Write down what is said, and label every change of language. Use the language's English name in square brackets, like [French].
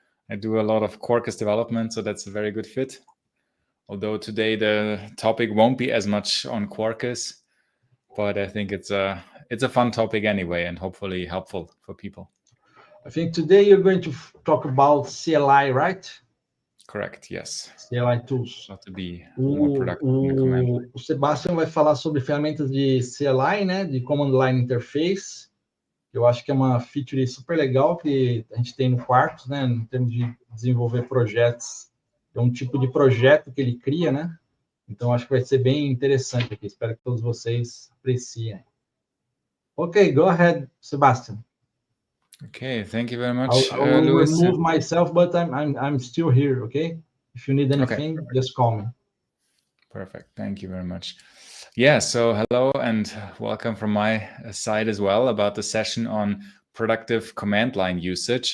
[English] I do a lot of Quarkus development, so that's a very good fit. Although today the topic won't be as much on Quarkus, but I think it's a fun topic anyway, and hopefully helpful for people. I think today you're going to talk about CLI, right? Correct, yes. CLI tools. Not to be more productive in the command line. [Portuguese] O Sebastian vai falar sobre ferramentas de CLI, né, de Command Line Interface. Eu acho que é uma feature super legal que a gente tem no Quarkus, né, em termos de desenvolver projetos. É um tipo de projeto que ele cria, né? Então acho que vai ser bem interessante aqui. Espero que todos vocês apreciem. [English] Okay, go ahead, Sebastian. Okay, thank you very much, I will Louis. remove myself, but I'm still here. Okay, if you need anything, just call me. Perfect. Thank you very much. Yeah. So hello and welcome from my side as well about the session on productive command line usage.